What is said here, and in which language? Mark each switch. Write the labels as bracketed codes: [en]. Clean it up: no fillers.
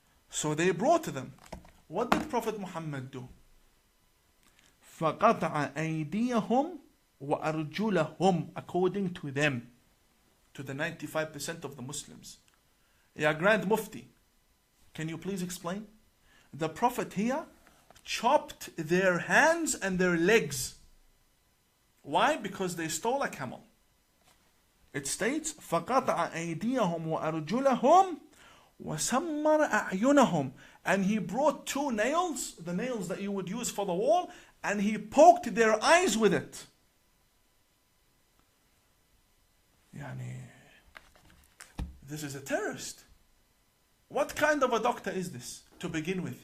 [en] So they brought them. What did Prophet Muhammad do? [ar] فَقَطَعَ أَيْدِيَهُمْ وَأَرْجُلَهُمْ, [en] according to them, to the 95% of the Muslims. Ya Grand Mufti, can you please explain? The Prophet here chopped their hands and their legs. Why? Because they stole a camel. It states, [ar] فَقَطَعَ أَيْدِيَهُمْ وَأَرْجُلَهُمْ وَسَمَّرَ أَعْيُنَهُمْ. [en] And he brought two nails, the nails that you would use for the wall, and he poked their eyes with it. This is a terrorist. What kind of a doctor is this to begin with?